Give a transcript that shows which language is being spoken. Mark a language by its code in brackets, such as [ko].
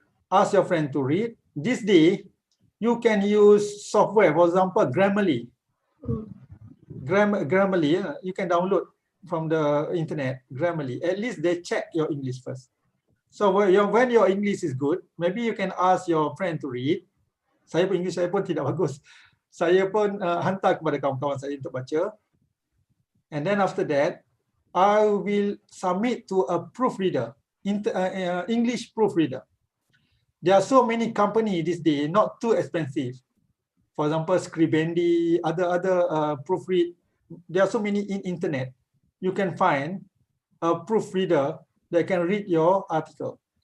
[en] Ask your friend to read. This day, you can use software, for example, Grammarly. Grammarly, you can download from the internet, Grammarly. At least they check your English first. So when your English is good, maybe you can ask your friend to read. [ms] Saya pun English saya pun tidak bagus. Saya pun hantar kepada kawan-kawan saya untuk baca. [en] And then after that, I will submit to a proofreader, English proofreader. There are so many companies this day, not too expensive. For example, Scribendi, other proofread. There are so many in internet. You can find a proofreader that can read your article.